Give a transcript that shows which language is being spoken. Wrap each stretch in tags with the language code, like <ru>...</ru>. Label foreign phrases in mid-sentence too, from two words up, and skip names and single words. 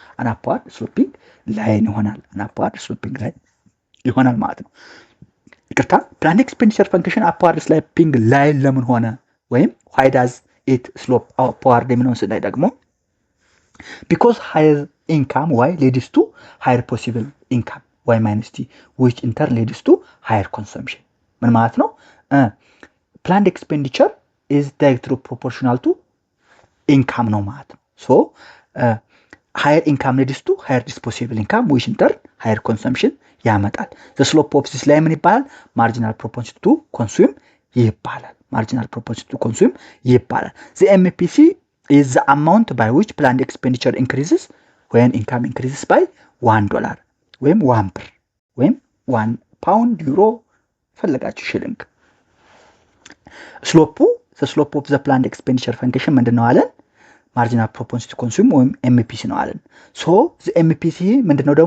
<en>an upward sloping line ይሆናል። an upward sloping line</en> <am>ይሆናል ማለት ነው። ይቅርታ</am> <en>planned expenditure function upward sloping line</en> <am>ለምን ሆነ?</am> <en>ወይም why does it slope upward</en> <am>የሚለውን ስናይ ደግሞ</am> <en>because higher income y leads to higher possible income y minus t which in turn leads to higher consumption</en> <am>ምን ማለት ነው?</am> <en>planned expenditure is directly proportional to income</en> <am>ነው ማለት ነው።</am> <en>so higher income leads to higher disposable income which in turn higher consumption ያመጣል። the slope of this line</en> <am>ምን ይባላል?</am> <en>marginal propensity to consume ይባላል። marginal propensity to consume ይባላል። the MPC is the amount by which planned expenditure increases when income increases by $1</en> <am>ወይም 1 ብር ወይም 1 ፓውንድ ዩሮ ፈለጋችሁ ሽልንግ።</am> <en>ስሎፑ slope of the planned expenditure function</en> <am>ምንድነው አለን?</am> <en>marginal propensity consume ወይም ኤምፒሲ</en> <am>ነው አለን።</am> <en>so the MPC</en> <am>ምንድነው ደግሞ?</am>